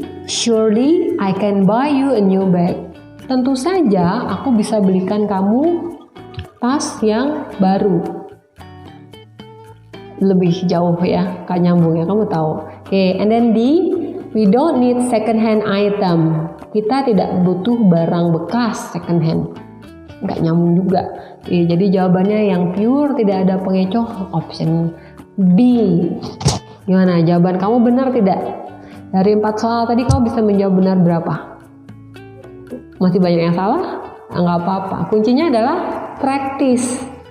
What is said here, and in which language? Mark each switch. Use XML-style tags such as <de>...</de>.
<en>Surely I can buy you a new bag.</en> <id>Tentu saja aku bisa belikan kamu tas yang baru. Lebih jauh ya, kan nyambung ya, kamu tahu. Oke,</id> <en>and then D, we don't need second hand item.</en> <id>Kita tidak butuh barang bekas second hand. Nggak nyambung juga. Oke, jadi jawabannya yang pure, tidak ada pengecoh, option B. Gimana, jawaban kamu benar tidak? Dari 4 soal tadi kamu bisa menjawab benar berapa? Masih banyak yang salah? Nggak apa-apa. Kuncinya adalah practice.</id>